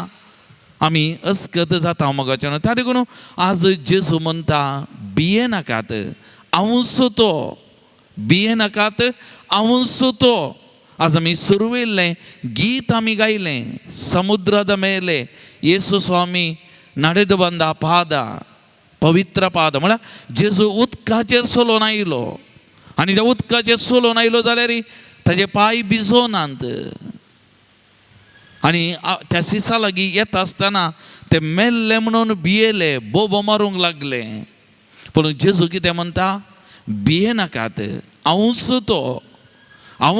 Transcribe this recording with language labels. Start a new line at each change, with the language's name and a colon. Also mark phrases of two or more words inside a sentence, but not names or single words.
Konkani: आमी अस्कत जाता मोगाचेनो त्या देखून आज जेजू म्हणटा भिये नाकात हांव सुतो भिये नाकात हांव सुतो आज आमी सुरवेल्लें गीत आमी गायलें समुद्राद मेले येसू स्वामी
Kannada: ನಡೆದು ಬಂದ ಪಾದ
Konkani: पवित्र पाद म्हळ्यार जेजू उदकाचेर सोलोन आयलो आनी त्या उदकाचेर सोलोन आयलो जाल्यार ताजे पांय भिजोनात आनी त्या सिसा लागीं येता आसतना ते मेल्ले म्हणून भियेले बोबो मारूंक लागले पूण जेजू कितें म्हणटा भिये नाकात हांव